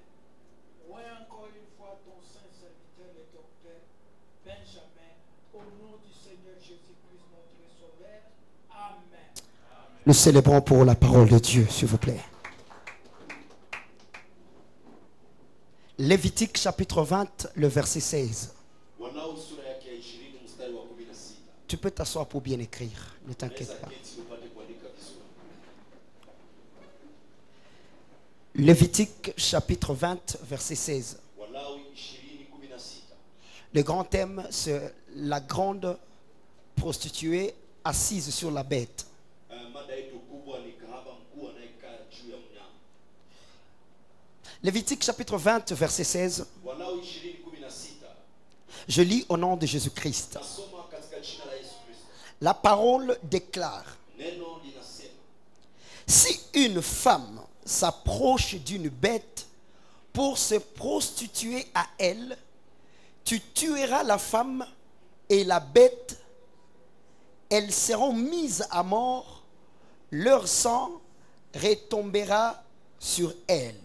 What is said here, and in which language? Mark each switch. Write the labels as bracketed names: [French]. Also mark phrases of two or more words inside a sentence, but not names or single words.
[French] Oui, encore une fois, ton saint serviteur, le docteur Benjamin, au nom du Seigneur Jésus-Christ, notre Sauveur. Amen. Nous célébrons pour la parole de Dieu, s'il vous plaît. Lévitique chapitre 20, le verset 16. [Swahili] Wanao sura yake ya 20 mstari wa 16. [French] Tu peux t'asseoir pour bien écrire, ne t'inquiète [Swahili] Naweza [French] pas. [Swahili] keti upate kuandika vizuri. [French] Lévitique chapitre 20, verset 16. [Swahili] Walawi 20:16. [French] Le grand thème, c'est la grande prostituée assise sur la bête. [Swahili] Mada yetu kubwa ni kahaba mkuu anayekaa juu ya mnyama. [French] Lévitique chapitre 20, verset 16. [Swahili] Walawi 20:16. [French] Je lis au nom de Jésus-Christ. [Swahili] Nasoma katika jina la Yesu Kristo. [French] La parole déclare: [Swahili] Neno linasema, [French] si une femme s'approche d'une bête pour se prostituer à elle, tu tueras la femme et la bête. Elles seront mises à mort, leur sang retombera sur elles.